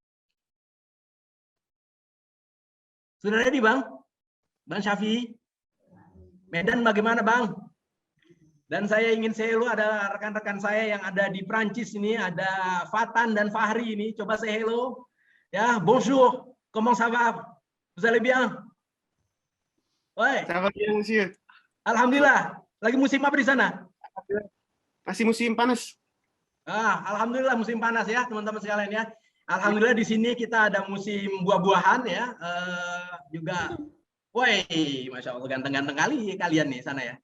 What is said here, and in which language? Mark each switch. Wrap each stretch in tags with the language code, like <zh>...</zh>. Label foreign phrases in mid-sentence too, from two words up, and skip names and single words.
<id>Sudah ready Bang Syafi'i? Medan bagaimana Bang? Dan saya ingin hello, ada rekan-rekan saya yang ada di Prancis ini, ada Fatan dan Fahri ini. Coba</id> <en>say hello.</en> <id>Ya,</id> <fr>bonjour. Comment ça va? Vous allez bien? Ouais. Ça va bien, monsieur.</fr> <id>Alhamdulillah. Lagi musim apa di sana? Masih musim panas. Alhamdulillah musim panas ya, teman-teman sekalian ya. Alhamdulillah di sini kita ada musim buah-buahan ya. Juga, woi,</id> <ar>masya Allah</ar> <id>ganteng-ganteng kali kalian nih sana ya.</id>